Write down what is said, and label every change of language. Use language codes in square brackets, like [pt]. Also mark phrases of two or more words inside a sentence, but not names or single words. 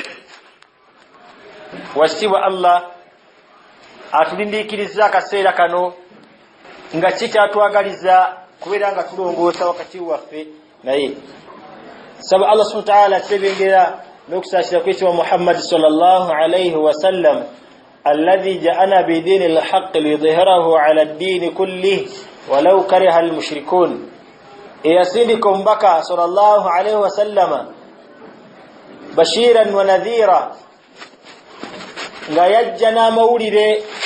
[lg] wasibwa Allah atulindikiriza akaseera kano nga kikyatwagaliza kubeera nga tulongoosa wakati waffe naye saba Allah [ar] سبحانه وتعالى [lg] tebengera n'okusaasira kwekitiibwa Muhammad [ar] صلى الله عليه وسلم الذي جاء بالدين الحق ليظهره على الدين كله ولو كره المشركون [lg] eyasindika omubaka [ar] صلى الله عليه وسلم بشيرا ونذيرا [lg] nga yajja n'amawulire